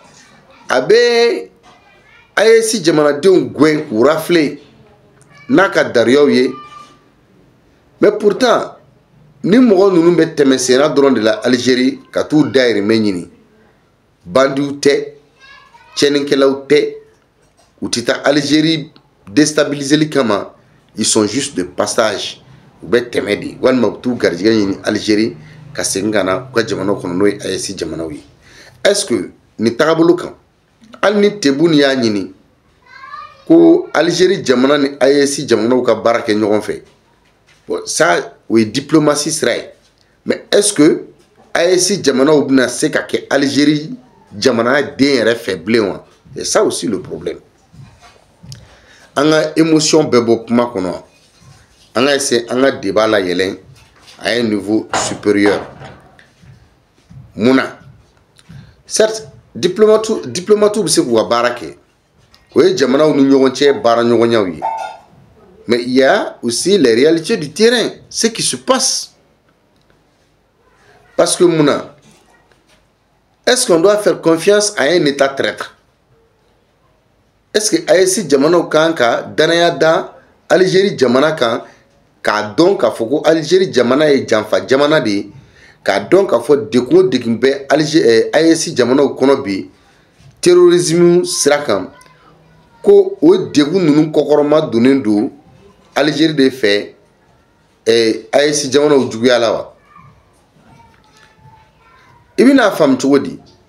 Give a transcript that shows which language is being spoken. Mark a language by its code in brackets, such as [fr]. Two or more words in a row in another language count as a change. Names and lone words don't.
[bm] a bɛ AES jamanadenw gɛn k'u rafler n'a ka dariyaw ye [fr] mais pourtant [bm] ni mɔgɔ ninnu bɛ tɛmɛ senna dɔrɔn de la Algérie ka t'u dahirimɛ ɲini bandiw tɛ tiɲɛnikɛlaw tɛ u tɛ taa Algérie déstabiliser kama [fr] ils sont juste de passage [bm] u bɛ tɛmɛ de walima u t'u garijɛgɛ ɲini Algérie ka segin ka na u ka jamanaw kɔnɔ n'o ye AES jamanaw ye [fr] est-ce que [bm] nin tagabolo kan hali ni Tebboune y'a ɲini ko Algérie jamana ni AES jamanaw ka baara kɛ ɲɔgɔn fɛ [fr] bon ça [bm] o ye diplomatie sira ye [fr] mais est-ce que [bm] AES jamanaw bɛna se ka kɛ Algérie jamana den yɛrɛ fɛ bilen wa [fr] c'est ça aussi le problème [bm] an ka émotion bɛɛ bɔ kuma kɔnɔ an ka essayer an ka débat la yɛlɛn [fr] à un niveau supérieur [bm] munna certes diplomate bɛ se k'u ka baara kɛ o ye jamanaw ni ɲɔgɔn cɛ baara ɲɔgɔnyaw ye [fr] mais il y a aussi les réalités du terrain ce qui se passe parce que [bm] munna [fr] est-ce qu'on doit faire confiance à un état traître? Est-ce que [bm] AES jamanaw kan ka danaya da Algérie jamana kan k'a dɔn k'a fɔ ko Algérie jamana ye janfa jamana de ye k'a dɔn k'a fɔ degun bɛ AES jamanaw kɔnɔ bi terrorisme sira kan ko o degun ninnu kɔkɔrɔma donnen don Algérie de fɛ AES jamanaw juguya la wa i bɛna faamu cogo di